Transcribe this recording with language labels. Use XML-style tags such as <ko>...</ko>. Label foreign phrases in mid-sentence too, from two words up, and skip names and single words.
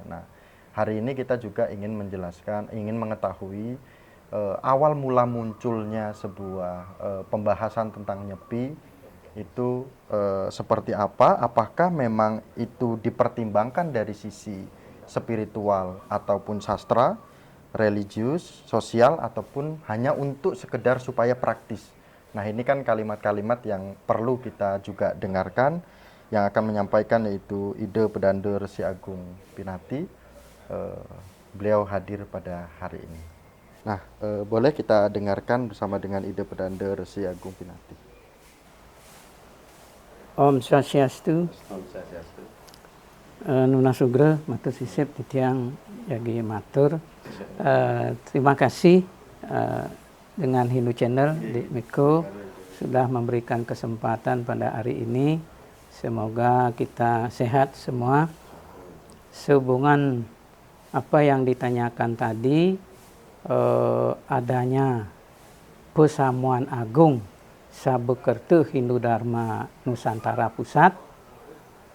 <id>Nah, hari ini kita juga ingin menjelaskan, ingin mengetahui awal mula munculnya sebuah pembahasan tentang Nyepi itu seperti apa, apakah memang itu dipertimbangkan dari sisi spiritual ataupun sastra, religius, sosial, ataupun hanya untuk sekedar supaya praktis. Nah, ini kan kalimat-kalimat yang perlu kita juga dengarkan. Yang akan menyampaikan yaitu Ide Pedanda Resi Agung Pinati. Beliau hadir pada hari ini. Nah, boleh kita dengarkan bersama dengan Ide Pedanda Resi Agung Pinati. Om Swastiastu.</id> <ban>Nuna Sugra, matur sisip titiang yagi matur.</ban> <id>Terima kasih dengan Hindu Channel di Miko sudah memberikan kesempatan pada hari ini. Semoga kita sehat semua. Sehubungan apa yang ditanyakan tadi, adanya Pesamuan Agung Sabekerte Hindu Dharma Nusantara Pusat</id>